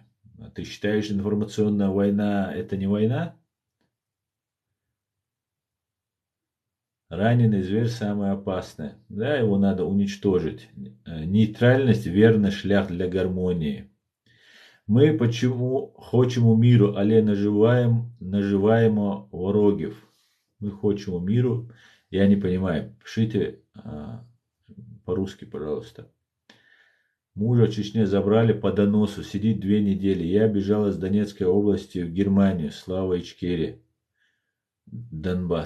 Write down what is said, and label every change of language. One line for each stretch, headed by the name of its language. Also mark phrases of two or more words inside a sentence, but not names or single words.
Russian: Ты считаешь, информационная война это не война? Раненый зверь самое опасное. Да, его надо уничтожить. Нейтральность – верный шлях для гармонии. Мы почему
Ukrainian: хочемо миру, але наживаємо ворогів.
Russian: Мы
Ukrainian: хочемо миру.
Russian: Я не понимаю. Пишите по-русски, пожалуйста. Мужа в Чечне забрали по доносу, сидит 2 недели. Я бежала с Донецкой области в Германию, слава Ичкерии. Донбасс.